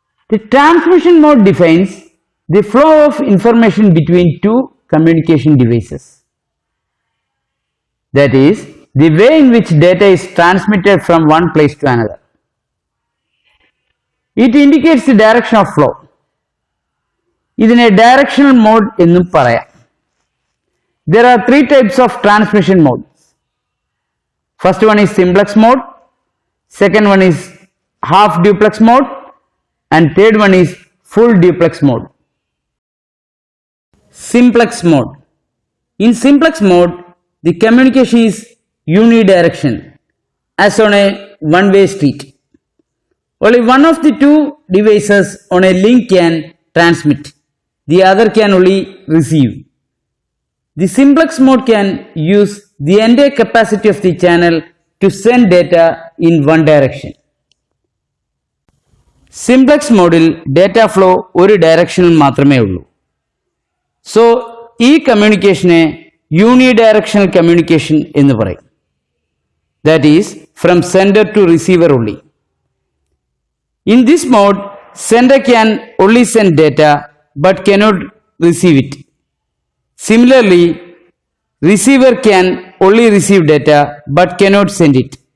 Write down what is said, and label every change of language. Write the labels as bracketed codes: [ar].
[en] The transmission mode defines the flow of information between two communication devices. That is, the way in which data is transmitted from one place to another. It indicates the direction of flow. [ml] ഇതിനെ [en] directional mode [ml] എന്നും പറയാം. [en] There are three types of transmission modes. First one is simplex mode, second one is half duplex mode, and third one is full duplex mode. Simplex mode. In simplex mode, the communication is unidirectional, as on a one-way street. Only one of the two devices on a link can transmit, the other can only receive. The simplex mode can use the entire capacity of the channel to send data in one direction. [ml] Simplex മോഡിൽ data flow ഒരു ഡയറക്ഷനിൽ മാത്രമേ ഉള്ളൂ. So ഈ കമ്മ്യൂണിക്കേഷനെ unidirectional communication എന്ന് പറയും. [en] That is, from sender to receiver only. In this mode, sender can only send data but cannot receive it. Similarly, receiver can only receive data but cannot send it.